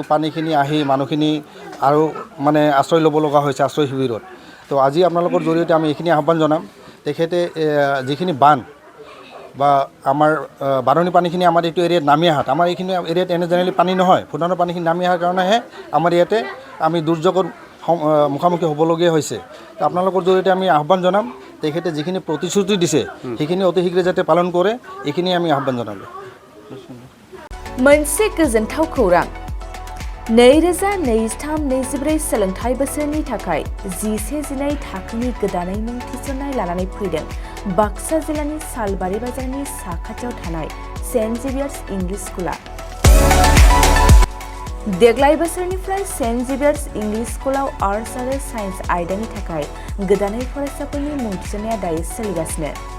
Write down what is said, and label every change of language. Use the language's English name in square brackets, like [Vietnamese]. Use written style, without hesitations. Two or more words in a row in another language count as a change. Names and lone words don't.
[Assamese] পানীখিনি আহি মানুহখিনি আৰু মানে আশ্ৰয় ল'ব লগা হৈছে আশ্ৰয় শিবিৰত তো আজি আপোনালোকৰ জৰিয়তে আমি এইখিনি আহ্বান জনাম তেখেতে যিখিনি বান বা আমাৰ বাৰণী পানীখিনি আমাৰ এইটো এৰিয়াত নামি আহাত আমাৰ এইখিনি এৰিয়াত এনে জেনেৰেলি পানী নহয় ভূটানৰ পানীখিনি নামি অহাৰ কাৰণেহে আমাৰ ইয়াতে আমি দুৰ্যোগৰ মুখামুখি হ'বলগীয়া হৈছে তো আপোনালোকৰ জৰিয়তে আমি আহ্বান জনাম তেখেতে যিখিনি প্ৰতিশ্ৰুতি দিছে সেইখিনি অতি শীঘ্ৰে যাতে পালন কৰে এইখিনি আমি আহ্বান জনালোঁ [Bodo] मोनसे गोजोनथाव खौरां 2023-24 सोलोंथाइ बोसोरनि थाखाय 11-12 थाखोनि गोदानै मुं थिसननाय लानानै फैदों बाक्सा जिल्लानि सालबारि बाजारनि साखाथियाव थानाय सेन्ट जेभियार्स इंलिश स्कुला देग्लाय बोसोरनिफ्राय सेन्ट जेभियार्स इंलिश स्कुलाव आर्ट्स आरो साइन्स आयदानि थाखाय गोदानै फरायसाफोरनि मुं थिसननाया दायो सोलिगासिनो